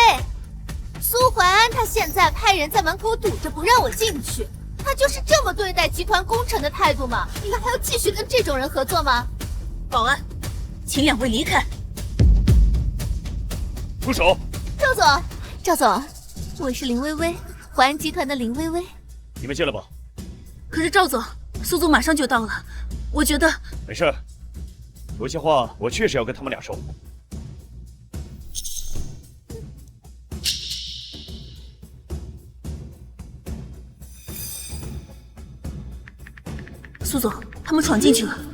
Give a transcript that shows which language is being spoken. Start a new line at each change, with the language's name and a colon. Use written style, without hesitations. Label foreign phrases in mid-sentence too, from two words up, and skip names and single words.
Chinese: 蘇淮安他現在派人在門口堵着不讓我進去，他就是這麼對待集團工程的態度嗎？你們還要繼續跟這種人合作嗎？保安，請2位離開。住手！趙總，我是林薇薇，淮安集团的林薇薇。你们进来吧。可是趙总，蘇總馬上就到了，我覺得沒事，有些話我確實要跟他們倆說。蘇總，他們闖進去了。